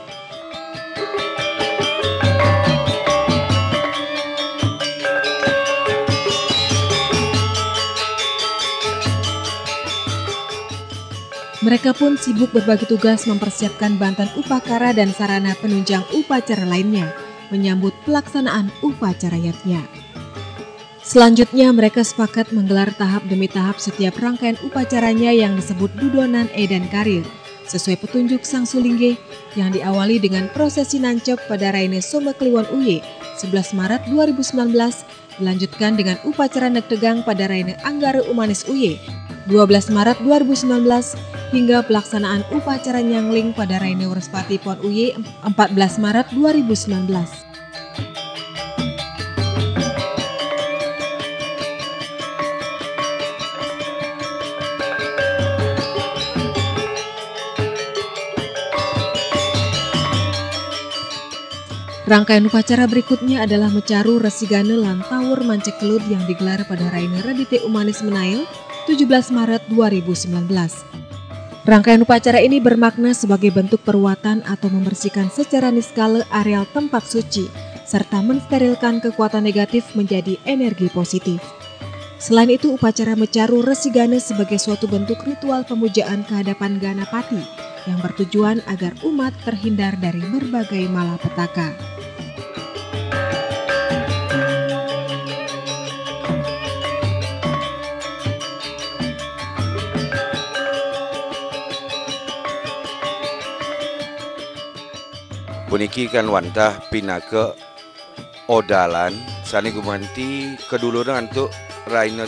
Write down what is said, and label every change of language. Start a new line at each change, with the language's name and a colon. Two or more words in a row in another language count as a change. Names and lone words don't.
Indonesian: Mereka pun sibuk berbagi tugas mempersiapkan bantan upakara dan sarana penunjang upacara lainnya, menyambut pelaksanaan upacara yatnya. Selanjutnya mereka sepakat menggelar tahap demi tahap setiap rangkaian upacaranya yang disebut Dudonan Edan Karir, sesuai petunjuk Sang Sulingge yang diawali dengan prosesi nancep pada Raine Soma Kliwon Uye 11 Maret 2019 dilanjutkan dengan upacara Nektegang pada Raine Anggare Umanis Uye 12 Maret 2019 hingga pelaksanaan upacara Nyangling pada Raine Wurspati Pon Uye 14 Maret 2019. Rangkaian upacara berikutnya adalah Mecaru Resigane lan Tawur Mancek Kelut yang digelar pada Raine Radite Umanis Menail 17 Maret 2019. Rangkaian upacara ini bermakna sebagai bentuk perwatan atau membersihkan secara niskala areal tempat suci serta mensterilkan kekuatan negatif menjadi energi positif. Selain itu, upacara Mecaru Resigane sebagai suatu bentuk ritual pemujaan kehadapan Ganapati yang bertujuan agar umat terhindar dari berbagai malapetaka.
Balinese: Puniki kan wantah pinake odalan sani gumanti keduluran untuk Raine